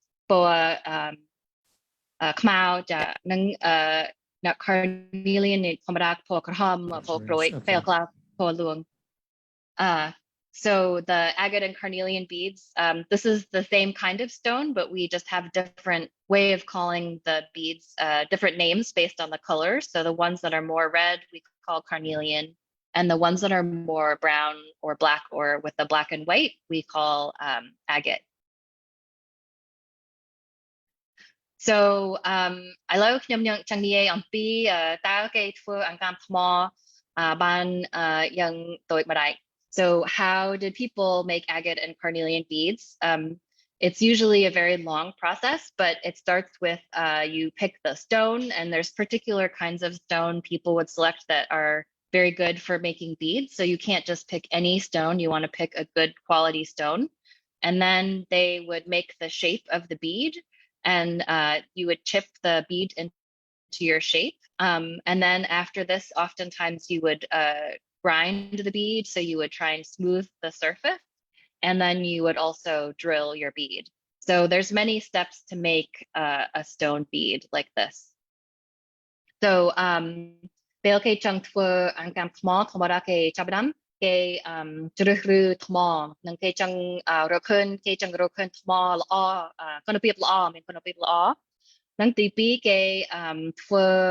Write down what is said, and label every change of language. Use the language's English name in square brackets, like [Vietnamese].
[Khmer] ពណ៌ខ្មៅចានឹងcarnelian ធម្មតាពណ៌ក្រហមពណ៌ក្រួយពេលខ្លះពណ៌លឿង [English] So the agate and carnelian beads, this is the same kind of stone, but we just have different way of calling the beads, different names based on the colors. So the ones that are more red, we call carnelian, and the ones that are more brown or black or with the black and white, we call agate. So I love [Khmer] ខ្ញុំចង់និយាយអំពីតើគេធ្វើអង្កាំថ្មបានយ៉ាងដូចម្ដេច [English] So how did people make agate and carnelian beads? It's usually a very long process, but it starts with you pick the stone, and there's particular kinds of stone people would select that are very good for making beads. So you can't just pick any stone. You want to pick a good quality stone. And then they would make the shape of the bead, and you would chip the bead into your shape. And then after this, oftentimes you would grind the bead, so you would try and smooth the surface, and then you would also drill your bead. So there's many steps to make a stone bead like this. So [Khmer] ពេលគេចង់ធ្វើអង្កាំថ្មធម្មតាគេចាប់ផ្ដើមគេជ្រើសរើសថ្មនិងគេចង់រកឃើញថ្មល្អគុណភាពល្អមានគុណភាពល្អនិងទី2គេធ្វើ